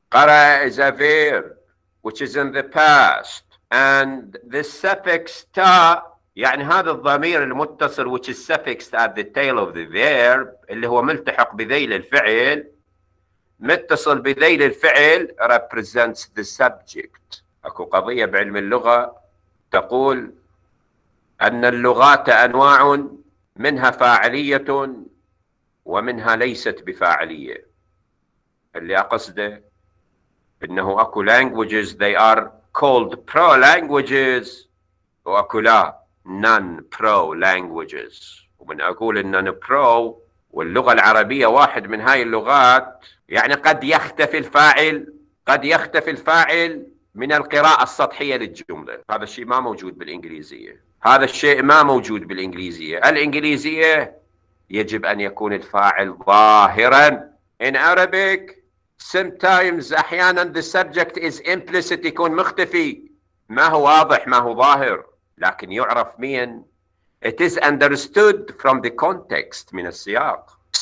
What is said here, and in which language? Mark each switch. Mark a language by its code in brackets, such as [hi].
[en] قرأ is a verb which is in the past, and the suffix تا [ar] يعني هذا الضمير المتصل [en] which is suffixed at the tail of the verb [ar] اللي هو ملتحق بذيل الفعل، [en] متصل بذيل الفعل represents the subject. [ar] اكو قضية بعلم اللغة تقول أن اللغات أنواع منها فاعلية ومنها ليست بفاعلية. اللي أقصده إنه أكو [en] languages they are called pro languages [ar] وأكو لا [en] non pro languages. [ar] ومن أقول إن pro واللغة العربية واحد من هاي اللغات، يعني قد يختفي الفاعل من القراءة السطحية للجملة. هذا الشيء ما موجود بالإنجليزية. الإنجليزية يجب أن يكون الفاعل ظاهرا. [en] In Arabic sometimes [ar] أحيانا [en] the subject is implicit، [ar] يكون مختفي، ما هو واضح، ما هو ظاهر، لكن يعرف مين. [en] It is understood from the context [ar] من السياق.